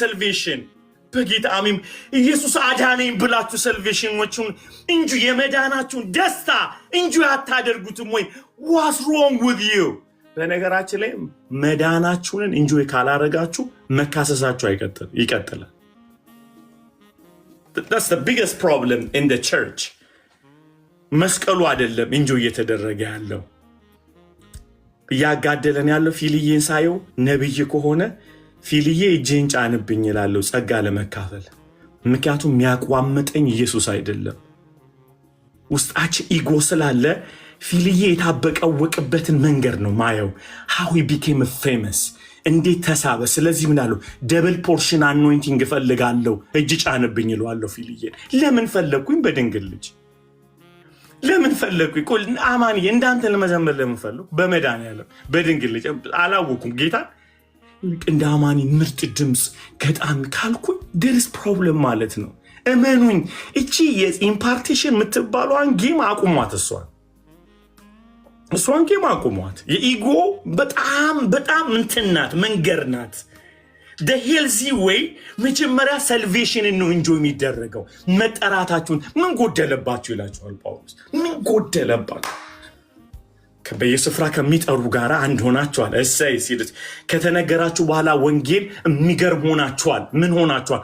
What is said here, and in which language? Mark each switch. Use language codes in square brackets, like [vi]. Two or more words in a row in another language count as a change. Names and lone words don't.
[am] ሰልቬሽን በጌታ አሜን ኢየሱስ አዳነኝ ብላችሁ ሰልቬሽኖቹን ኢንጆይ የመዳናችሁን ደስታ ኢንጆይ አታደርጉትም ወይ? [en] What's wrong with you? [am] በነገራችን ላይ መዳናችሁን ኢንጆይ ካላረጋችሁ መካሰሳችሁ ይቀጥላል። [en] That's the biggest problem in the church. [am] መስቀሉ አይደለም ኢንጆይ እየተደረገ ያለው። እያጋደለን ያለው ፊልዬን ሳየው ነብይ ከሆነ ፊልዬ እጄን ጫንብኝ እላለሁ ጸጋ ለመካፈል። ምክንያቱም የሚያቋምጠኝ ኢየሱስ አይደለም። ውስጣችን ኢጎ ስላለ ፊልዬ የታበቀወቅበትን መንገድ ነው ማየው። [en] how he became famous [am] እንዴት ተሳበ። ስለዚህ ምን አለው? [en] double portion anointing [am] እፈልጋለሁ እጅ ጫንብኝ እለዋለሁ ፊልዬን። ለምን ፈለግኩኝ? በድንግል ልጅ ለምን ፈለግኩኝ? አማንዬ እንዳንተ ለመዘመር ለምን ፈለግኩ? በመድኃኒዓለም በድንግል ልጅ አላወኩም ጌታ እንደ አማኒ ምርጥ ድምፅ ገጣሚ ካልኩኝ [en] there's problem [am] ማለት ነው። እመኑኝ እቺ የኢምፓርቴሽን የምትባሏን ጌም አቁሟት። እሷን ጌም አቁሟት። የኢጎ በጣም እንትናት መንገር ናት። [en] the healthy way [am] መጀመሪያ ሰልቬሽንን ነው እንጆይ የሚደረገው። መጠራታችሁን ምን ጎደለባችሁ ይላችኋል ጳውሎስ። ምን ጎደለባችሁ? በየስፍራ ከሚጠሩ ጋር አንድ ሆናችኋል። እሰይ ሲሉት ከተነገራችሁ በኋላ ወንጌል የሚገርም ሆናችኋል። ምን ሆናችኋል?